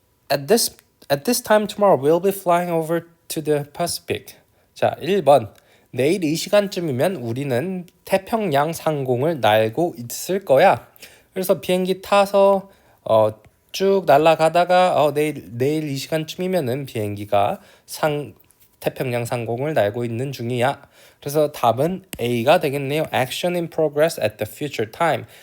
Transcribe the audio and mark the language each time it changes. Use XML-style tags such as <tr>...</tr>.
<en>At this time tomorrow we'll be flying over to the Pacific.</en> <ko>자, 1번. 내일 이 시간쯤이면 우리는 태평양 상공을 날고 있을 거야. 그래서 비행기 타서 쭉 날아가다가 내일 이 시간쯤이면은 비행기가 태평양 상공을 날고 있는 중이야. 그래서 답은 A가 되겠네요.</ko> <en>Action in progress at the future time.</en>